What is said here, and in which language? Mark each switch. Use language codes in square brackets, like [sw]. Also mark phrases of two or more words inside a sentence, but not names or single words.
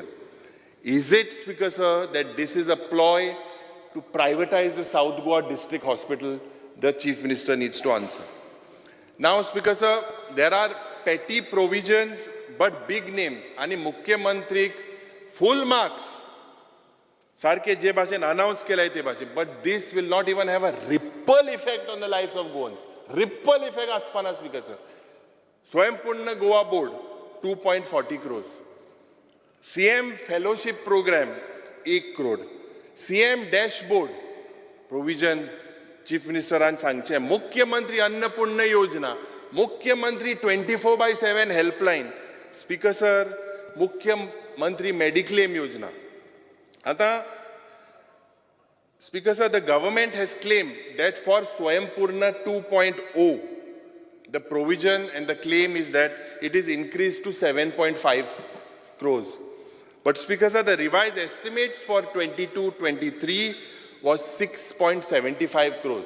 [en] Is it, Speaker sir, that this is a ploy to privatize the South Goa district hospital? The Chief Minister needs to answer. Now, Speaker sir, there are petty provisions but big names. And Mukhyamantrik full marks. [kok] Sarke je bhashen announce kelay te bhashen. [en] But this will not even have a ripple effect on the lives of Goans. Ripple effect aspana, Speaker sir. Swayampunna Goa Board, 2.40 crores. CM Fellowship Program, 1 crore. CM Dashboard, provision, Chief Minister and Sangche. Mukhyamantri Annapurna Yojana. Mukhyamantri 24/7 helpline. Speaker sir, Mukhyamantri Mediclaim Yojana. Ata, Speaker sir, the government has claimed that for Swayampunna 2.0, the provision and the claim is that it is increased to 7.5 crores. But Speaker sir, the revised estimates for 22-23 was 6.75 crores.